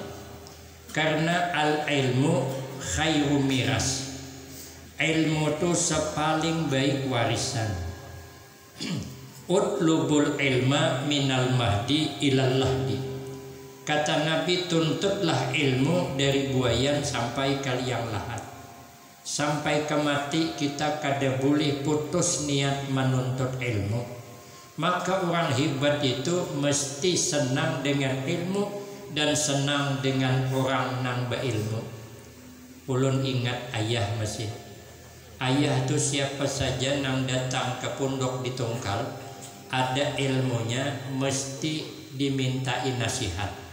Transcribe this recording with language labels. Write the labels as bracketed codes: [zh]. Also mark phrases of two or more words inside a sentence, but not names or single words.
[id] Karena [ar] العلم خير ميراث, [id] ilmu itu sepaling baik warisan. [ar] اطلبوا العلم من المهد إلى اللحد. [id] Kata Nabi, tuntutlah ilmu dari buayan sampai ke liang lahat. [bjn] Sampai ke mati kita kada boleh putus niat menuntut ilmu. [id] Maka orang hebat itu mesti senang dengan ilmu dan senang dengan orang nang berilmu. [bjn] Ulun ingat ayah masih. [id] Ayah itu siapa saja nang datang ke pondok di Tungkal, ada ilmunya mesti dimintai nasihat.